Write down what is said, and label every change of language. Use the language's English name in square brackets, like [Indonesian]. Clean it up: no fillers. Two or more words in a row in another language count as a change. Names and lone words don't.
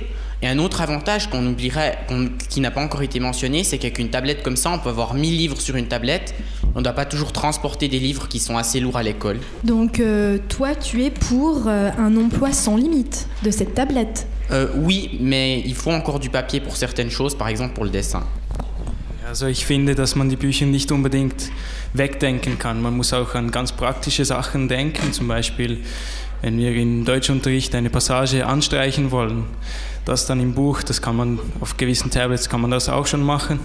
[French] Et un autre avantage qu'on oublierait, qui n'a pas encore été mentionné, c'est qu'avec une tablette comme ça, on peut avoir 1000 livres sur une tablette. On ne doit pas toujours transporter des livres qui sont assez lourds à l'école. Donc toi, tu es pour un emploi sans limite de cette tablette? Oui, mais il faut encore du papier pour certaines choses, par exemple pour le dessin. [German] Also ich finde, dass man die Bücher nicht unbedingt wegdenken kann. Man muss auch an ganz praktische Sachen denken. Zum Beispiel, wenn wir im Deutschunterricht eine Passage anstreichen wollen, das dann im Buch, das kann man auf gewissen Tablets kann man das auch schon machen.